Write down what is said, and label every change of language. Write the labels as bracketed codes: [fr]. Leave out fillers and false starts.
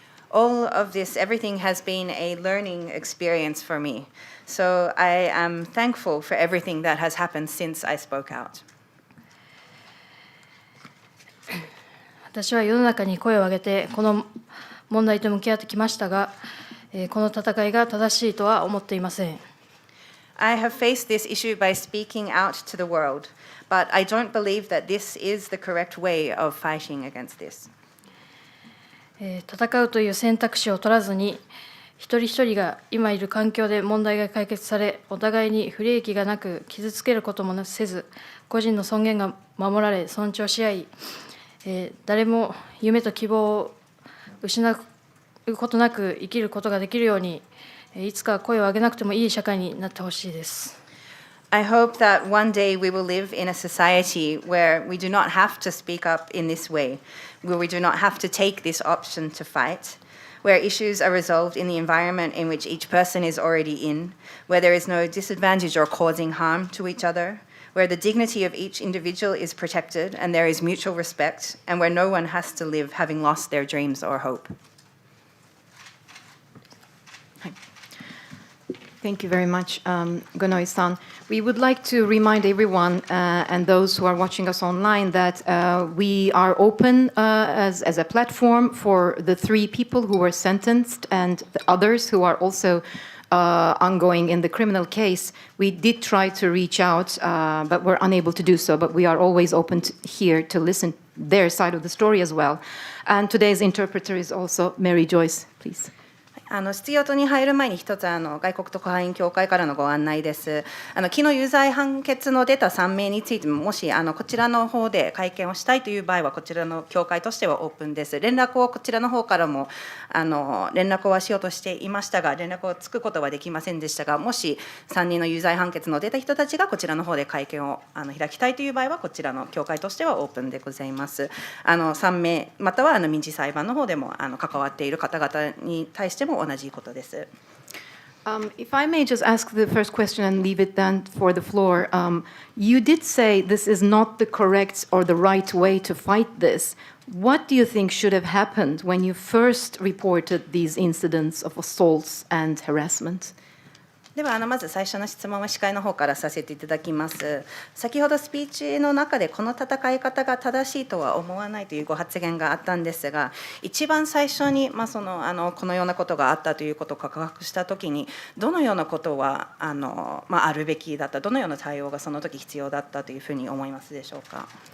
[en] All of this, everything has been a learning experience for me. So I am thankful for everything that has happened since I spoke out. [ja] 私は世の中に声を上げてこの問題と向き合ってきましたが、この戦いが正しいとは思っていません。 [en] I have faced this issue by speaking out to the world, but I don't believe that this is the correct way of fighting against this. [ja] 戦うという選択肢を取らずに、一人一人が今いる環境で問題が解決され、お互いに不利益がなく傷つけることもせず、個人の尊厳が守られ尊重し合い、誰も夢と希望を失うことなく生きることができるように、いつか声を上げなくてもいい社会になってほしいです。 [en] I hope that one day we will live in a society where we do not have to speak up in this way, where we do not have to take this option to fight, where issues are resolved in the environment in which each person is already in, where there is no disadvantage or causing harm to each other, where the dignity of each individual is protected and there is mutual respect, and where no one has to live having lost their dreams or hope. Thank you very much, Gonoi-san. We would like to remind everyone and those who are watching us online that we are open as a platform for the 3 people who were sentenced and the others who are also ongoing in the criminal case. We did try to reach out, but we're unable to do so. But we are always open here to listen their side of the story as well. And today's interpreter is also Mary Joyce, please. [ja] 質疑応答に入る前に一つ外国特派員協会からのご案内です。昨日有罪判決の出た3名についても、もしこちらの方で会見をしたいという場合はこちらの協会としてはオープンです。連絡をこちらの方からも連絡はしようとしていましたが、連絡をつくことはできませんでしたが、もし3人の有罪判決の出た人たちがこちらの方で会見を開きたいという場合はこちらの協会としてはオープンでございます。 3名または民事裁判の方でも関わっている方々に対しても同じことです。 [en] If I may just ask the first question and leave it then for the floor. You did say this is not the correct or the right way to fight this. What do you think should have happened when you first reported these incidents of assaults and harassment? [ja] ではまず最初の質問は司会の方からさせていただきます。先ほどスピーチの中でこの戦い方が正しいとは思わないというご発言があったんですが、一番最初にこのようなことがあったということを告白したときにどのようなことはあるべきだった、どのような対応がその時必要だったというふうに思いますでしょうか。